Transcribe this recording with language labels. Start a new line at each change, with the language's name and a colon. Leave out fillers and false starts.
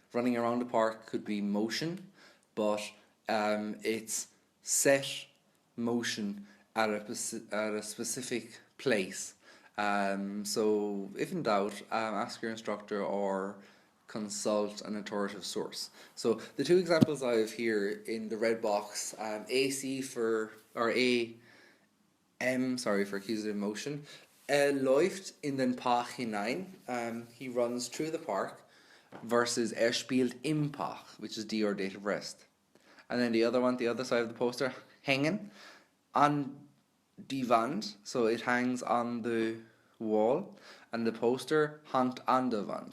English: Running around the park could be motion, but it's set motion at a specific place. So if in doubt, ask your instructor or consult an authoritative source. So the two examples I have here in the red box, AC for, or sorry, for accusative motion.
German: Läuft in den Park hinein.
English: He runs through the park, versus
German: spielt im Park,
English: which is D or dative rest. And then the other one, the other side of the poster,
German: hängen an die Wand,
English: so it hangs on the wall, and the poster
German: hangt an der Wand.